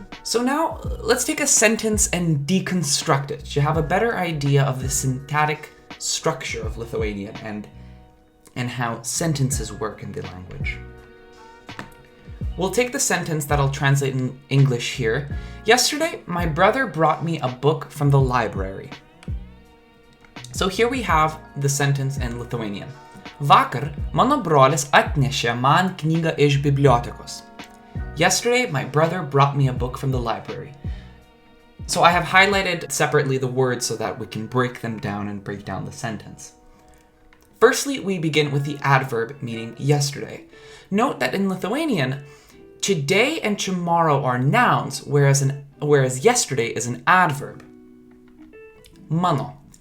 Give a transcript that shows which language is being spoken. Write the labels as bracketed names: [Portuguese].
[English] So now, let's take a sentence and deconstruct it to have a better idea of the syntactic structure of Lithuanian and how sentences work in the language. We'll take the sentence that I'll translate in English here. Yesterday, my brother brought me a book from the library. So here we have the sentence in Lithuanian. [Lithuanian] Vakar mano brolis atnešė man knygą iš bibliotekos. [English] Yesterday, my brother brought me a book from the library. So I have highlighted separately the words so that we can break them down and break down the sentence. Firstly, we begin with the adverb meaning yesterday. Note that in Lithuanian, today and tomorrow are nouns, whereas yesterday is an adverb. Mano.